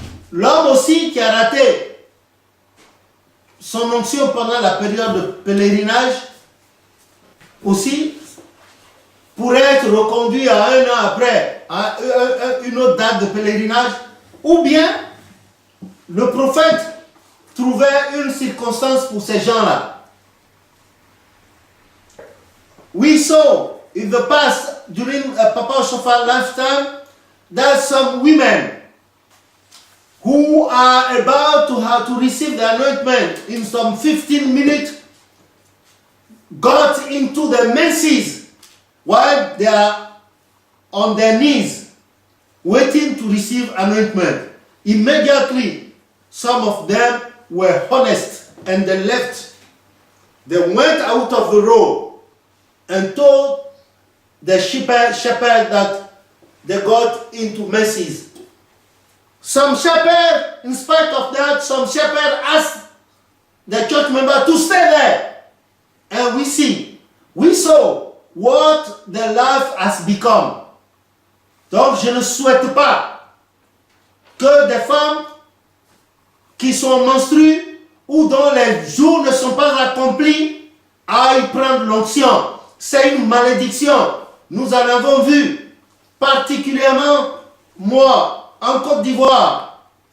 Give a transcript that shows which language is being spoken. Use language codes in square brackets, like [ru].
[fr] L'homme aussi qui a raté son onction pendant la période de pèlerinage, aussi, pourrait être reconduit à un an après, à une autre date de pèlerinage, ou bien le prophète trouvait une circonstance pour ces gens-là. [en] We saw in the past, during Papa Oshofa's lifetime, that some women who are about to receive the anointment in some 15 minutes got into the menses while they are on their knees waiting to receive anointment. Immediately, some of them were honest and they left. They went out of the row and told the shepherd that they got into menses. Some shepherd, in spite of that, some shepherd asked the church member to stay there. And we saw what their life has become. [fr] Donc je ne souhaite pas que des femmes qui sont menstrues ou dont les jours ne sont pas accomplis aillent prendre l'onction. C'est une malédiction. Nous en avons vu, particulièrement moi, en Côte d'Ivoire.